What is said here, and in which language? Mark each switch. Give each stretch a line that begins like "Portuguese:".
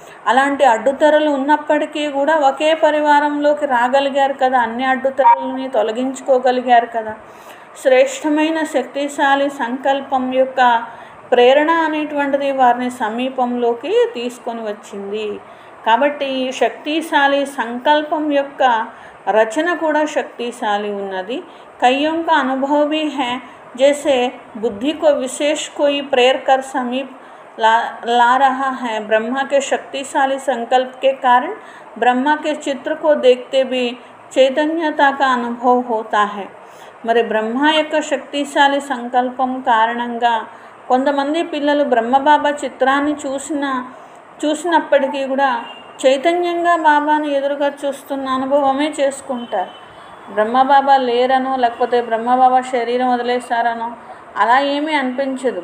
Telugu: అలాంటి అడ్డుతెరలు ఉన్నప్పటికీ కూడా ఒకే పరివారంలోకి రాగలిగారు కదా, అన్ని అడ్డుతెరలని తొలగించుకోగలిగారు కదా. శ్రేష్టమైన శక్తిశాలి సంకల్పం యొక్క ప్రేరణ అనేటువంటిది వారిని సమీపంలోకి తీసుకొని వచ్చింది. కాబట్టి శక్తిశాలి సంకల్పం యొక్క రచన కూడా శక్తిశాలి ఉన్నది.
Hindi: కయ్యోं का अनुभव भी है, जैसे बुद्धि को विशेष कोई प्रेर कर समीप ला रहा है. ब्रह्मा के शक्तिशाली संकल्प के कारण ब्रह्मा के चित्र को देखते भी चैतन्यता का अनुभव होता है.
Telugu: మరి బ్రహ్మ యొక్క శక్తిశాలి సంకల్పం కారణంగా కొంతమంది పిల్లలు బ్రహ్మబాబా చిత్రాన్ని చూసినప్పటికీ కూడా చైతన్యంగా బాబాని ఎదురుగా చూస్తున్న అనుభవమే చేసుకుంటారు. బ్రహ్మబాబా లేరనో లేకపోతే బ్రహ్మబాబా శరీరం వదిలేశారనో అలా ఏమీ అనిపించదు.